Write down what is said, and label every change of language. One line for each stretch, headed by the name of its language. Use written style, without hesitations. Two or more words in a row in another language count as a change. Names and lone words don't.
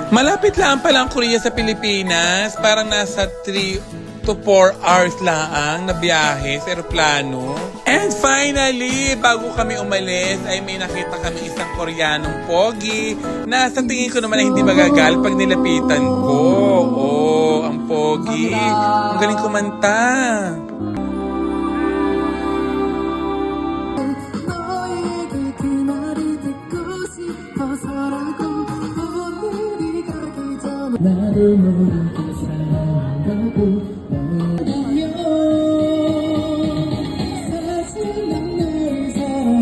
Filipino: Malapit lang pala ang Korea sa Pilipinas, parang nasa
English: 3 to 4 hours
Filipino: lang na biyahe sa aeroplano.
English: And finally,
Filipino: bago kami umalis, ay may nakita kami isang Koreanong pogi na sa tingin ko naman ay hindi magagal pag nilapitan ko. Oh, ang pogi. Ang galing kumanta.
Korean: 나를 모르게 사랑하고 나를 알면 사실 난 널